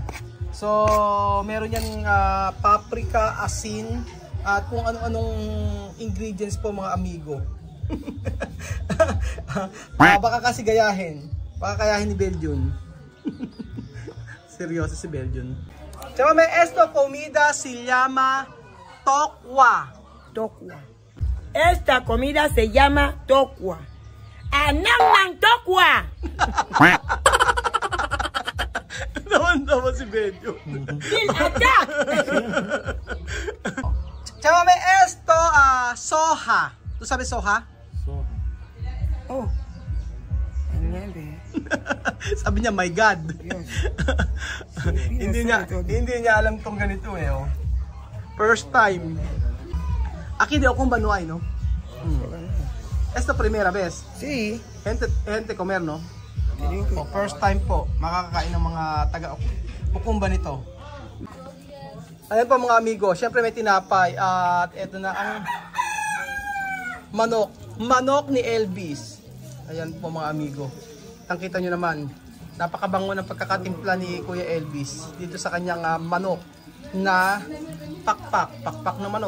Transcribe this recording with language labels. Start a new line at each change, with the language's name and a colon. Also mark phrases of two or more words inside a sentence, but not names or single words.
Filipino: So meron yan paprika, asin, at kung ano-anong ingredients po mga amigo. Baka kasi gayahin. Baka kayahin ni Belgian. Seryoso si Belgian. Tsaka may
Spanish: esto comida se llama
Filipino: tokwa. Tokwa.
Spanish: Esta comida se llama tokwa.
Filipino: Anak ng tokwa. Naman si Belgian.
English: Kill attack.
Filipino: Tsaka may
Spanish: esto soha. ¿Tú sabes soha? Soha. Oh.
Filipino: Sabi niya,
English: my God. Yes.
Filipino: hindi niya alam tong ganito oh.
English: First time.
Spanish: Aquí de Okumba no hay, no? Esta primera vez. Sí. Gente comer, no?
English: First time
Filipino: po, makakakain ng mga taga Okumba nito. Ayan po mga amigo, syempre may tinapay at eto na ang manok ni Elvis. Ayan po mga amigo. Nakita nyo naman, napakabango ng pagkakatimpla ni Kuya Elvis dito sa kanyang manok na pakpak na manok.